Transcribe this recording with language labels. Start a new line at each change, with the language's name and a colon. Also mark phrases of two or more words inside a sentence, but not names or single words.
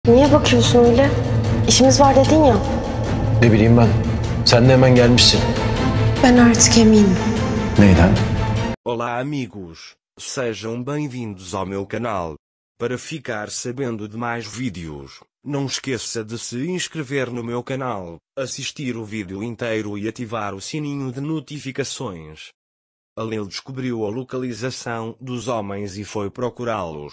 Turkish: Niye bakıyorsun öyle? İşimiz var dedin ya. Ne bileyim ben. Sen de hemen gelmişsin. Ben artık eminim. Neyden?
Portuguese: Olá amigos, sejam bem-vindos ao meu canal. Para ficar sabendo de mais vídeos, não esqueça de se inscrever no meu canal, assistir o vídeo inteiro e ativar o sininho de notificações. Alil descobriu a localização dos homens e foi procurá-los.